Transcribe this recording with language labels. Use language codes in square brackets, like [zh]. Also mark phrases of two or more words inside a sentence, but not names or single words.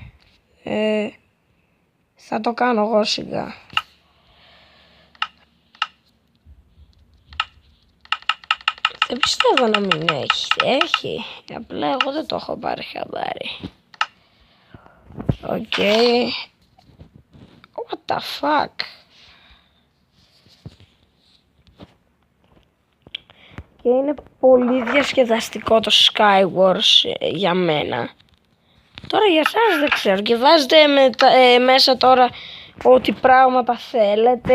[el] Θα το κάνω εγώ σιγά. Δεν πιστεύω να μην έχει. Έχει. Απλά εγώ δεν το έχω πάρει χαμπάρι. Οκ. [en] What the fuck. [el] Και είναι πολύ διασκεδαστικό το Skywars για μένα. Τώρα για σας δεν ξέρω. Και βάζετε μέσα τώρα ό,τι πράγματα θέλετε.